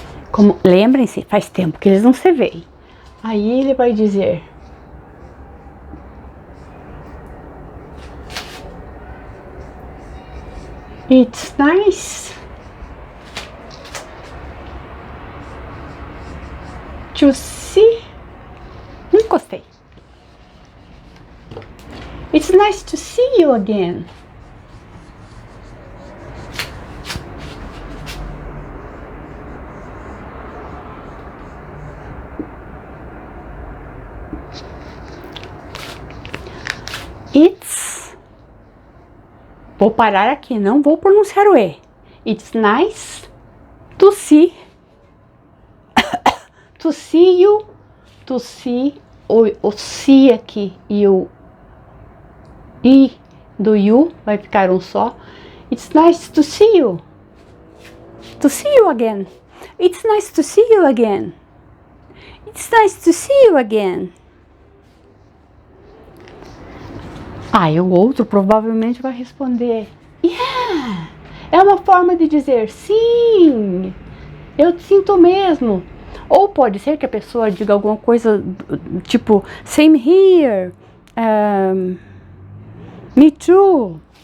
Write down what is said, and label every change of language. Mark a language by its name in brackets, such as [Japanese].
[Portuguese] Como, lembrem-se, faz tempo que eles não se veem. Aí ele vai dizer [English] It's nice to see. [Portuguese] Não gostei. [English] It's nice to see you again. It's. [Portuguese] Vou parar aqui, não vou pronunciar o E. [English] It's nice to see. To see you. To see. [Portuguese] O see aqui e o I do you vai ficar um só. [English] It's nice to see you. To see you again. It's nice to see you again. It's nice to see you again. [Portuguese] E o outro provavelmente vai responder yeah. É uma forma de dizer sim, eu sinto mesmo. Ou pode ser que a pessoa diga alguma coisa tipo [English] same here, me too.